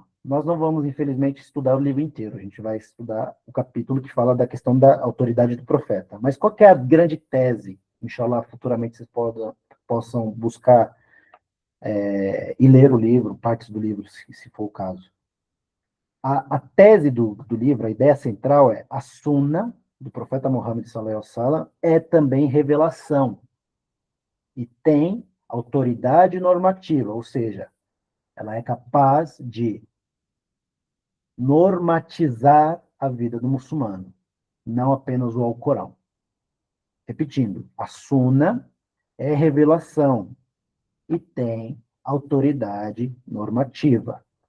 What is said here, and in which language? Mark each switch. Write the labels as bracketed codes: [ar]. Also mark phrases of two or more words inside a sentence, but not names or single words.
[pt] Nós não vamos, infelizmente, estudar o livro inteiro, a gente vai estudar o capítulo que fala da questão da autoridade do profeta. Mas qual que é a grande tese? Inshallah, futuramente vocês possam buscar e ler o livro, partes do livro, se for o caso. A tese do livro, a ideia central é a Sunna do profeta Muhammad [ar] صلى الله عليه وسلم [pt] é também revelação e tem autoridade normativa, ou seja, ela é capaz de normatizar a vida do muçulmano, não apenas o Alcorão. Repetindo, a Sunna é revelação e tem autoridade normativa.